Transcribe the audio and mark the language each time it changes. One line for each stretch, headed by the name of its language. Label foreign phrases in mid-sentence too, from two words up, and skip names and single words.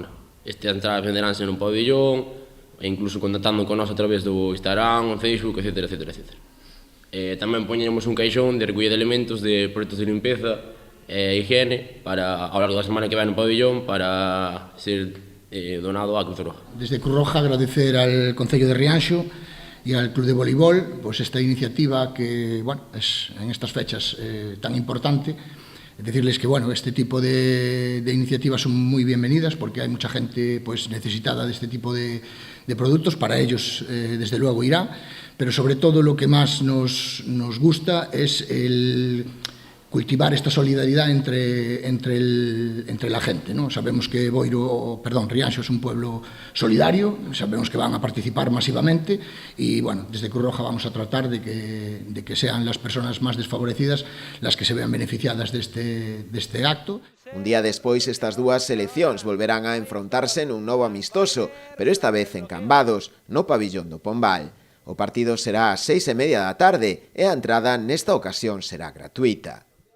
Galician: Estas entradas venderánse nun pabellón, e incluso contactando con nós a través do Instagram, Facebook, etc. Tamén poñemos un caixón de recollida de elementos de produtos de limpeza e higiene para, ao largo da semana que vai no pabellón para ser donado á
Spanish: Cruz Roja. Desde Cruz Roja agradecer al Concello de Rianxo y al Club de Voleibol pues esta iniciativa que bueno, es en estas fechas tan importante. Decirles que bueno, este tipo de iniciativas son muy bienvenidas porque hay mucha gente pues necesitada de este tipo de productos, para ellos desde luego irá, pero sobre todo lo que más nos gusta es el cultivar esta solidaridad entre la gente, ¿no? Sabemos que Rianxo es un pueblo solidario, sabemos que van a participar masivamente y bueno, desde Cruz Roja vamos a tratar de que sean las personas más desfavorecidas las que se vean beneficiadas
Galician: deste acto. Un día despois estas dúas seleccións volverán a enfrontarse nun novo amistoso, pero esta vez en Cambados, no pabillón do Pombal. O partido será ás 6:30 da tarde e a entrada nesta ocasión será gratuita.